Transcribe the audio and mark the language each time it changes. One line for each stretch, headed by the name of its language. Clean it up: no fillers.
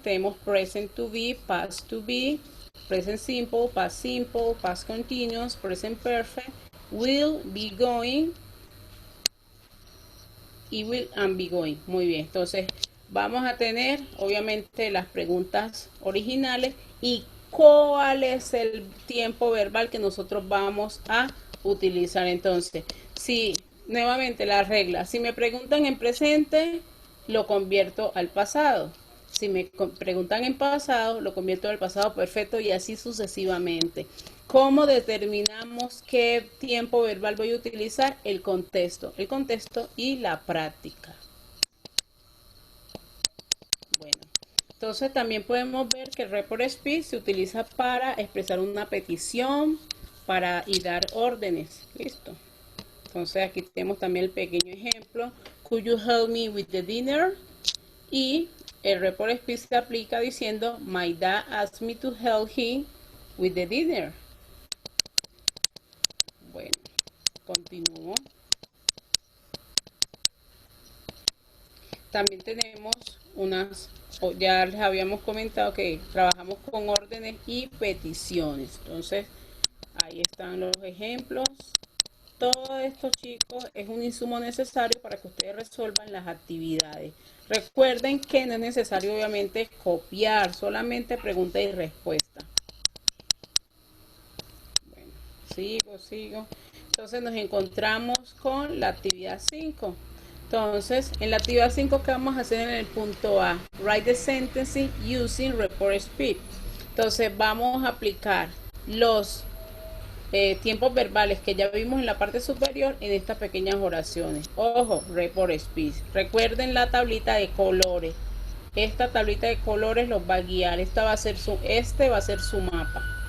Spanish: Tenemos present to be, past to be, present simple, past continuous, present perfect, will, be going y will and be going. Muy bien, entonces vamos a tener obviamente las preguntas originales y cuál es el tiempo verbal que nosotros vamos a utilizar. Entonces, si nuevamente la regla, si me preguntan en presente, lo convierto al pasado. Si me preguntan en pasado, lo convierto al pasado perfecto, y así sucesivamente. ¿Cómo determinamos qué tiempo verbal voy a utilizar? El contexto y la práctica. Bueno, entonces también podemos ver que el Report Speech se utiliza para expresar una petición y dar órdenes. Listo. Entonces aquí tenemos también el pequeño ejemplo.
English: Could you help me with the dinner?
Spanish: Y el report speech se aplica diciendo,
English: my dad asked me to help him with the dinner.
Spanish: Bueno, continúo. También tenemos ya les habíamos comentado que trabajamos con órdenes y peticiones. Entonces, ahí están los ejemplos. Todo esto, chicos, es un insumo necesario para que ustedes resuelvan las actividades. Recuerden que no es necesario, obviamente, copiar, solamente pregunta y respuesta. Bueno, sigo. Entonces, nos encontramos con la actividad 5. Entonces, en la actividad 5, ¿qué vamos a hacer en el punto A?
English: Write the sentence using report speech.
Spanish: Entonces, vamos a aplicar los tiempos verbales que ya vimos en la parte superior en estas pequeñas oraciones. Ojo, report speech. Recuerden la tablita de colores. Esta tablita de colores los va a guiar. Este va a ser su mapa.